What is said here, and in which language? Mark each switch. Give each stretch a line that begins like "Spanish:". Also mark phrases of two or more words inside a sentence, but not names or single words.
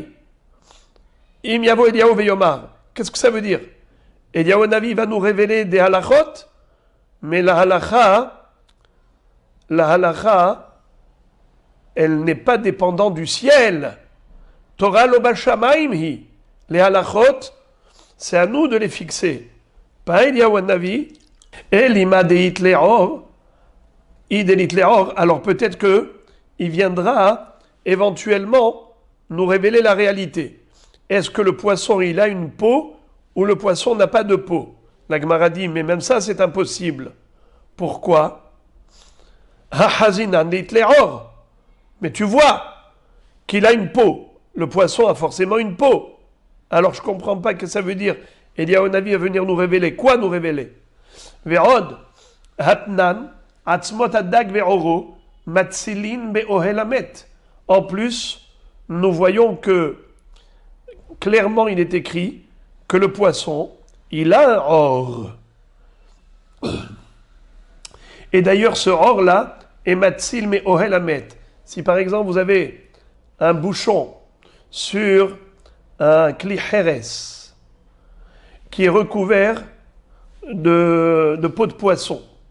Hebrew: אם יבוא אליהו ויאמר.
French: Qu'est-ce que ça veut dire? Eliyahu Navi va nous révéler des halachot, mais la halacha, elle n'est pas dépendante du ciel.
Hebrew: תורה לא בשמים היא.
French: Les halachot, c'est à nous de les fixer. Pas Eliyahu Navi. Et l'ima de Hitleor, alors peut-être que il viendra éventuellement nous révéler la réalité. Est-ce que le poisson il a une peau ou le poisson n'a pas de peau? La Gemara dit, mais même ça c'est impossible. Pourquoi? Mais tu vois qu'il a une peau. Le poisson a forcément une peau. Alors je ne comprends pas ce que ça veut dire. Eliyahu Navi va venir nous révéler. Quoi nous révéler?
Hebrew: ועוד התנן עצמות הדג ועורו מצילין באהל המת.
French: En plus, nous voyons que clairement il est écrit que le poisson, il a un or. Et d'ailleurs, ce or-là est
Hebrew: מציל מאהל המת.
French: Si par exemple vous avez un bouchon sur un
Hebrew: כלי חרס
French: qui est recouvert de peau de poisson.